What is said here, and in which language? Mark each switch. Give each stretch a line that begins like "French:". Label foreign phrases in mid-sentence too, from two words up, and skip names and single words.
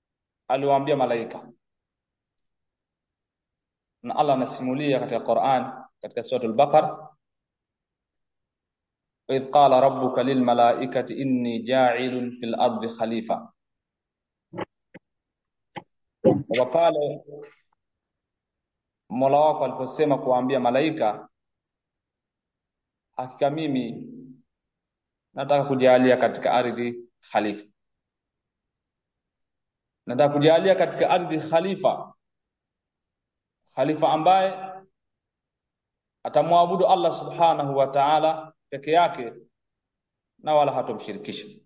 Swahili: aliwaambia malaika. Na Allah anasimulia katika Qur'an katika sura al-Baqara,
Arabic: إذ قال ربك للملائكة إني جاعل في الأرض خليفة.
Swahili: Kwa pale Mola wako aliposema kuambia malaika, hakika mimi nataka kujalia katika ardhi khalifa, nataka kujalia katika ardhi khalifa ambaye atamwabudu Allah
Arabic: سبحانه وتعالى
Swahili: peke yake na wala hatomshirikisha.